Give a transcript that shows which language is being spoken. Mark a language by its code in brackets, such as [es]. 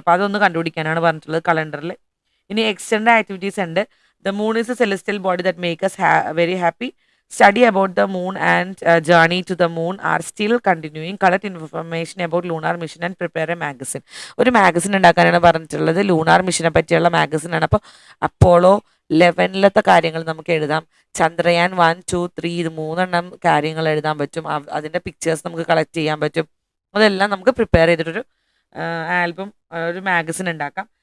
[ml] അപ്പോൾ അതൊന്ന് കണ്ടുപിടിക്കാനാണ് പറഞ്ഞിട്ടുള്ളത് കലണ്ടറിൽ. ഇനി എക്സ്റ്റൻഡ് ആക്ടിവിറ്റീസ് ഉണ്ട്. [en] The moon is a celestial body that make us very happy. Study about the moon and journey to the moon are still continuing. Collect information about lunar mission and prepare a magazine. [ml] ഒരു magazine ഉണ്ടാക്കാനാണ് പറഞ്ഞിട്ടുള്ളത്. Lunar മിഷനെ പറ്റിയുള്ള മാഗസിനാണ്. അപ്പോൾ Apollo 11 കാര്യങ്ങൾ നമുക്ക് എഴുതാം. ചന്ദ്രയാൻ 1, 2, 3 ഇത് 3 കാര്യങ്ങൾ എഴുതാൻ പറ്റും. അതിൻ്റെ പിക്ചേഴ്സ് നമുക്ക് കളക്ട് ചെയ്യാൻ പറ്റും. അതെല്ലാം നമുക്ക് പ്രിപ്പയർ ചെയ്തിട്ടൊരു ആൽബം, ഒരു മാഗസിൻ ഉണ്ടാക്കാം.